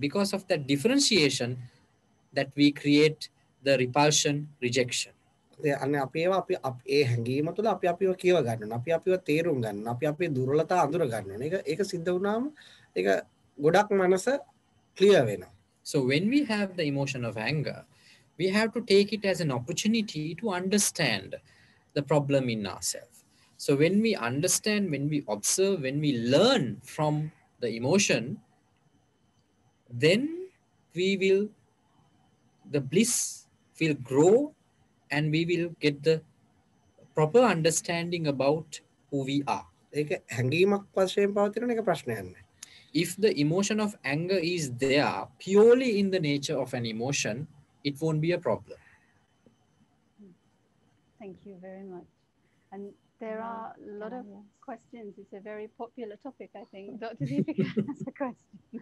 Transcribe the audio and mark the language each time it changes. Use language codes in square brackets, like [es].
[en] Because of that differentiation that we create the repulsion, rejection. [si] අන්න අපි ඒවා අපි ඒ හැඟීම තුළ අපි අපිව කියව ගන්නවා. අපි අපිව තේරුම් ගන්නවා. අපි අපේ දුර්වලතා අඳුර ගන්නවා. ඒක සිද්ධ වුණාම ඒක ගොඩක් මනස ක්ලියර් වෙනවා. [en] So when we have the emotion of anger, we have to take it as an opportunity to understand the problem in ourselves. So when we understand, when we observe, when we learn from the emotion, then the bliss will grow and we will get the proper understanding about who we are. [si] ඒක හැඟීමක් වශයෙන් පවතින එක ප්‍රශ්නයක් නෑ. [en] If the emotion of anger is there purely in the nature of an emotion, it won't be a problem. Thank you very much. And there are a lot of questions. It's a very popular topic, I think. Dr. Deepika has a question.